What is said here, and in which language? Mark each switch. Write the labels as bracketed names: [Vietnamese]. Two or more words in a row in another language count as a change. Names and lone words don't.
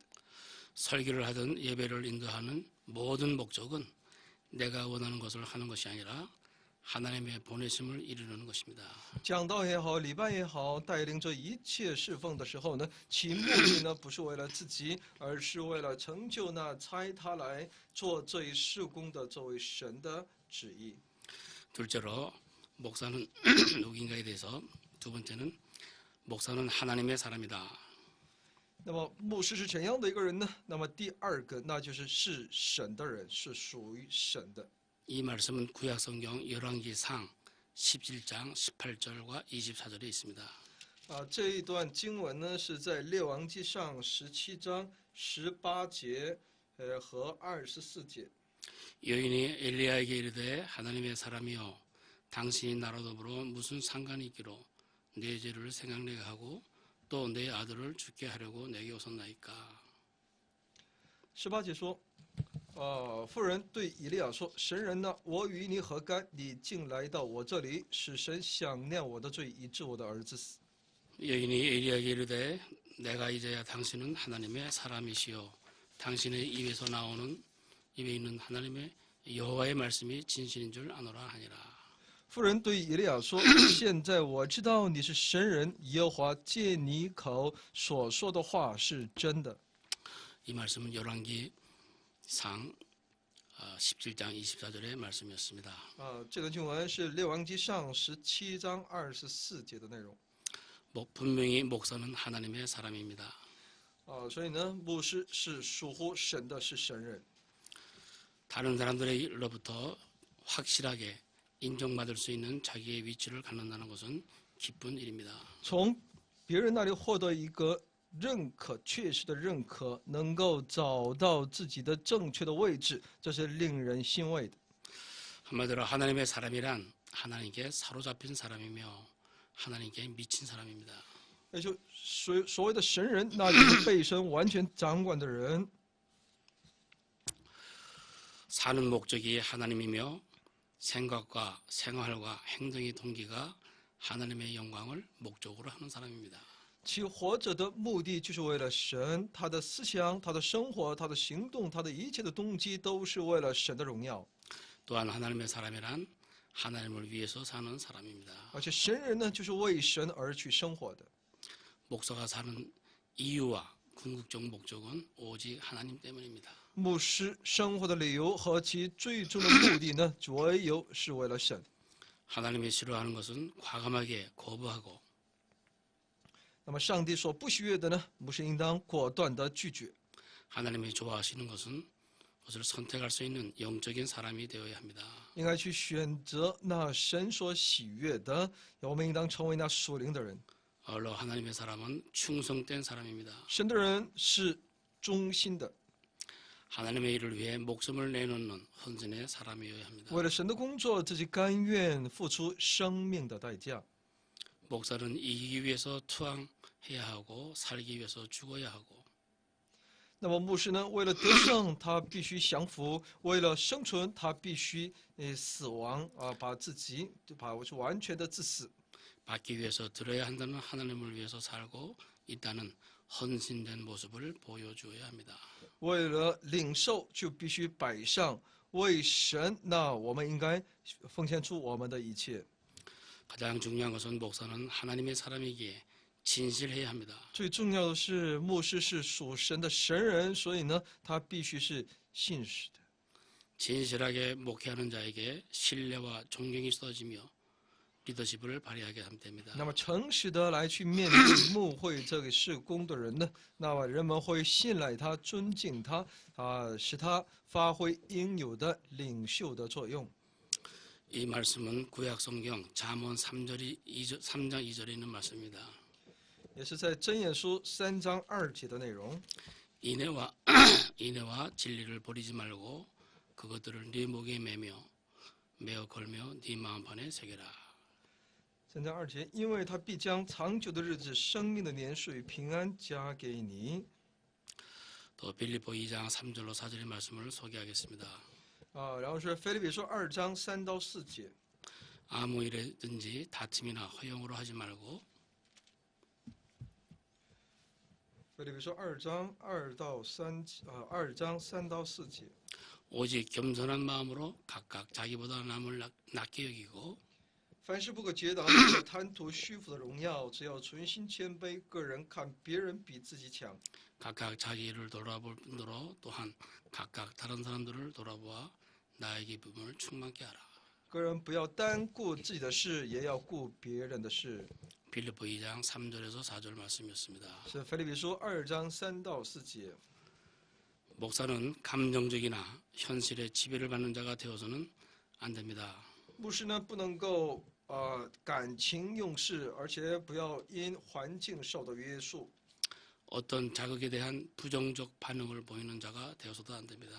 [Korean] 설교를 하든 예배를 인도하는 모든 목적은 내가 원하는 것을 하는 것이 아니라 하나님의 보내심을 이루는 것입니다. [Chinese] 讲道也好，礼拜也好，带领着一切侍奉的时候呢，其目的呢不是为了自己，而是为了成就那差他来做这一事工的这位神的旨意。 [Korean] 둘째로 목사는 누구인가에 대해서 두 번째는 목사는 하나님의 사람이다. [Chinese] 那么牧师是怎样的一个人呢？那么第二个，那就是是神的人，是属于神的。 [Korean] 이 말씀은 구약성경 열왕기상 17장 18절과 24절에 있습니다. [Chinese] 这一段经文呢是在列王记上17章18节和24节。 [Korean] 여인이 엘리야에게 이르되 하나님의 사람이여 당신이 나로 더불어 무슨 상관이 있기로 내 죄를 생각내게 하고 또 내 아들을 죽게 하려고 내게 오셨나이까. [Chinese] 18节说，妇人对以利亚说：“神人呢？我与你何干？你竟来到我这里，使神想念我的罪，以致我的儿子死。” [Korean] 여인이 엘리야에게 이르되 내가 이제야 당신은 하나님의 사람이시요 당신의 입에서 나오는 입에 있는 하나님의 여호와의 말씀이 진실인 줄 아노라 하니라. [Chinese] 妇人对以利亚说：“现在我知道你是神人，耶和华借你口所说的话是真的。” [Korean] 이 말씀은 열왕기상 17장 24절의 말씀이었습니다. [Chinese] 这段经文是列王记上17章24节的内容。 [Korean] 분명히 목사는 하나님의 사람입니다. [Chinese] 所以呢，牧师是属乎神的，是神人。 [Korean] 다른 사람들로부터 확실하게 인정받을 수 있는 자기의 위치를 갖는다는 것은 기쁜 일입니다. [Chinese] 从别人那里获得一个认可，确实的认可，能够找到自己的正确的位置，这是令人欣慰的。 [Korean] 한마디로 하나님의 사람이란 하나님께 사로잡힌 사람이며 하나님께 미친 사람입니다. [Chinese] 也就所谓的神人，那就是被神完全掌管的人。 [Korean] 사는 목적이 하나님이며 생각과 생활과 행동의 동기가 하나님의 영광을 목적으로 하는 사람입니다. [Chinese] 其活着的目的就是为了神，他的思想、他的生活、他的行动、他的一切的动机都是为了神的荣耀。 [Korean] 또한 하나님의 사람이란 하나님을 위해서 사는 사람입니다. [Chinese] 而且神人呢，就是为神而去生活的。 [Korean] 목사가 사는 이유와 궁극적 목적은 오직 하나님 때문입니다. [Chinese] 牧师生活的理由和其最终的目的呢，唯有是为了神。 [Korean] 하나님이 싫어하는 것은 과감하게 거부하고 [Chinese] 那么上帝所不喜悦的呢，牧师应当果断的拒绝。 [Korean] 하나님이 좋아하시는 것은 그것을 선택할 수 있는 영적인 사람이 되어야 합니다. [Chinese] 应该去选择那神所喜悦的，我们应当成为那属灵的人。 [Korean] 아울러 하나님의 사람은 충성된 사람입니다. [Chinese] 神的人是忠心的， [Korean] 하나님의 일을 위해 목숨을 내놓는 헌신의 사람이어야 합니다. [Chinese] 为了神的工作，自己甘愿付出生命的代价。 [Korean] 목사는 이기기 위해서 투항해야 하고 살기 위해서 죽어야 하고 [Chinese] 那么牧师呢，为了得胜，他必须降服；为了生存，他必须死亡把自己完全的致死。 [Korean] 받기 위해서 들어야 한다는 하나님을 위해서 살고 있다는 헌신된 모습을 보여주어야 합니다. [Chinese] 为了领受，就必须摆上为神。那我们应该奉献出我们的一切。 [Korean] 가장 중요한 것은 목사는 하나님의 사람이기에 진실해야 합니다. [Chinese] 最重要的是，牧师是属神的神人，所以呢，他必须是信实的。 [Korean] 진실하게 목회하는 자에게 신뢰와 존경이 쏟아지며 리더십을 발휘하게 하면 됩니다. [Chinese] 那么诚实的来去面对牧会这个事工的人呢，那么人们会信赖他、尊敬他，使他发挥应有的领袖的作用。 [Korean] 이 말씀은 구약성경 잠언 3장 2절에 있는 말씀입니다. [Chinese] 也是在箴言书3章2节的内容。 [Korean] 인애와 인애와 진리를 버리지 말고 그것들을 네 목에 매어 걸며 네 마음판에 새겨라. [Chinese] 3章2节，因为他必将长久的日子、生命的年数与平安加给你。 [Korean] 또 빌립보 2장 3절로 4절의 말씀을 소개하겠습니다. [Chinese] 然后是腓立比书2章3到4节， [Korean] 아무 일에든지 다툼이나 허용으로 하지 말고 [Chinese] 腓立比书2章3到4节， [Korean] 오직 겸손한 마음으로 각각 자기보다 남을 낮게 여기고 [Chinese] 凡事不可结党，不可贪图虚浮的荣耀，只要存心谦卑，个人看别人比自己强。 [Korean] 각각 자기를 돌아볼 뿐더러 또한 각각 다른 사람들을 돌아보아 나의 기쁨을 충만케 하라. [Chinese] 个人不要单顾自己的事，也要顾别人的事。 [Korean] 빌립보 2장 3절에서 4절 말씀이었습니다. [Chinese] 是腓立比书2章3到4节。 [Korean] 목사는 감정적이나 현실에 지배를 받는 자가 되어서는 안 됩니다. [Chinese] 牧师呢，不能够感情用事，而且不要因环境受到约束。 [Korean] 어떤 자극에 대한 부정적 반응을 보이는 자가 되어서도 안 됩니다.